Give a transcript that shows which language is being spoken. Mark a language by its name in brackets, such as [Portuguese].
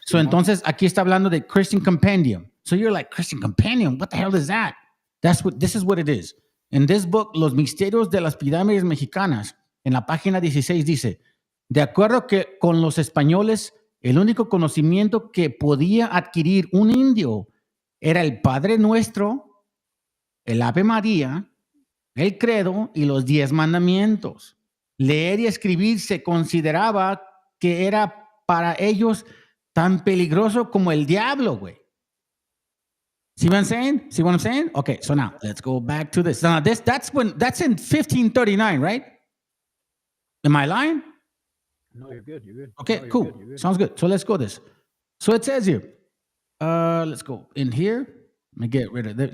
[Spanish] So entonces aquí está hablando de Christian Compendium. [English] So you're like, Christian Compendium, what the hell is that? This is what it is. In this book, [Spanish] Los Misterios de las Pirámides Mexicanas, en la página 16 dice, de acuerdo que con los españoles, el único conocimiento que podía adquirir un indio era el Padre Nuestro, el Ave María, el Credo y los 10 mandamientos. Leer y escribir se consideraba que era para ellos tan peligroso como el diablo, güey. [English] See what I'm saying? See what I'm saying? Okay, so now let's go back to this. Now that's in 1539, right? Am I lying? No, you're good. You're good. Okay, no, cool. You're good. Sounds good. So let's go this. So it says here, let's go in here. Let me get rid of that.